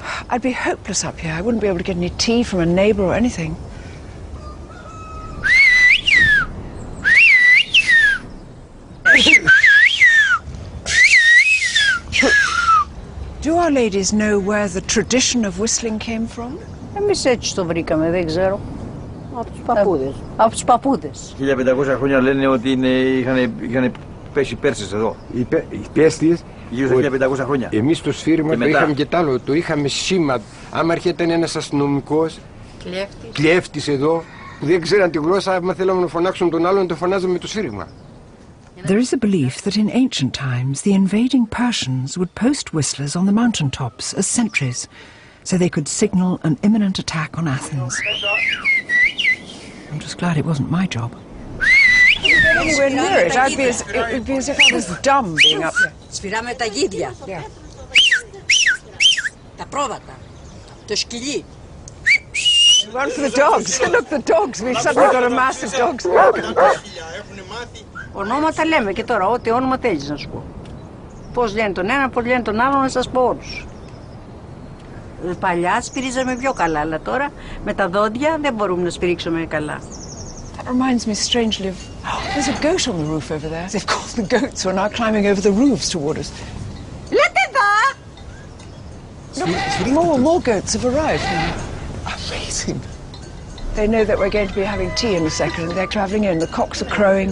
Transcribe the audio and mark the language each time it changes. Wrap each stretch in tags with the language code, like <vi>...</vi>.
<en>I'd be hopeless up here. I wouldn't be able to get any tea from a neighbour or anything. Do our ladies know where the tradition of whistling came from?</en> <el>Εμείς έτσι το βρήκαμε, δεν ξέρω. Από τους παππούδες. Από τους παππούδες. 1500 χρόνια λένε ότι είχαν πέσει Πέρσες εδώ. Οι Πέρσες, γύρω στα 1500 χρόνια. Εμείς το σφύριγμα το είχαμε και τ' άλλο, το είχαμε σήμα. Άμα έρχεται ένας αστυνομικός, κλέφτης εδώ, που δεν ξέραν τη γλώσσα, άμα θέλαμε να φωνάξουν τον άλλον, το φωνάζαμε με το σφύριγμα.</el> <en>There is a belief that in ancient times the invading Persians would post whistlers on the mountain tops as sentries, so they could signal an imminent attack on Athens. I'm just glad it wasn't my job. Anywhere near it, it would be as if I was dumb being up here.</en> <el>Σφυράμε τα γίδια. Τα πρόβατα. Το σκυλί.</el> <en>Run for the dogs. Look, the dogs. We've suddenly got a mass of dogs.</en> <el>Ονόματα λέμε και τώρα, ό,τι όνομα θέλεις να σου πω. Πώς λένε τον ένα, πώς λένε τον άλλο, να σας πω όλους. Παλιά σφυρίζαμε πιο καλά, αλλά τώρα με τα δόντια δεν μπορούμε να σφυρίξουμε καλά.</el> <en>That reminds me strangely of... There's a goat on the roof over there. Of course, the goats are now climbing over the roofs toward us.</en> <el>Λέτε εδώ!</el> <en>Look, more goats have arrived now. Amazing. They know that we're going to be having tea in a second. They're travelling in. The cocks are crowing.</en>